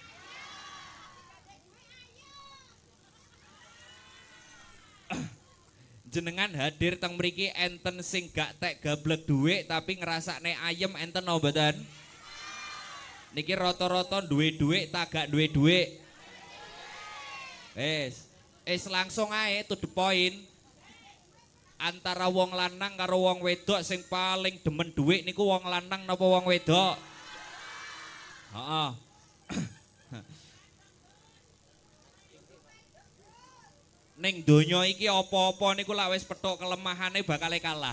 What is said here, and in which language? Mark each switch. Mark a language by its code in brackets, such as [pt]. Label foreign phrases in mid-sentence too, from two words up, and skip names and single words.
[jv] Jenengan hadir teng mriki enten sing gak tek gablek dhuwit tapi ngrasakne ayem enten no mboten? Niki rata-rata duwe dhuwit ta gak duwe dhuwit? Wis langsung ae [en] to the point. [jv] Antara wong lanang karo wong wedok sing paling demen dhuwit niku wong lanang napa wong wedok? Heeh. Ning donya iki apa-apa niku lak wis petuk kelemahane bakal kalah.